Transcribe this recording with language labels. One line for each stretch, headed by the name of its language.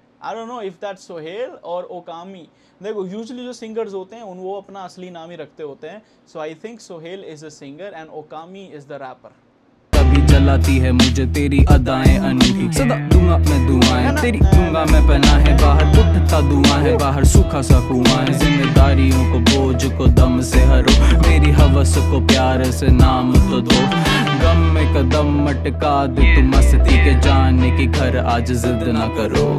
English: I don't know if that's Sohail or Okami.
Hindi: देखो usually जो singers होते हैं वो अपना असली नाम ही रखते होते हैं.
English: So I think Sohail is a singer and Okami is the rapper.
Hindi: कभी जलाती है मुझे तेरी अदाएं अनूठी, सदा दूंगा मैं दुआएं तेरी, दूंगा मैं पनाह है बाहर, उठता धुआं है बाहर, सूखा सा कुआं है, जिम्मेदारियों को बोझ को दम से हरो, मेरी हवस को प्यार से नाम तो दो, गम में कदम मटका दे तू मस्ती के, जाने की घर आज जिद ना करो,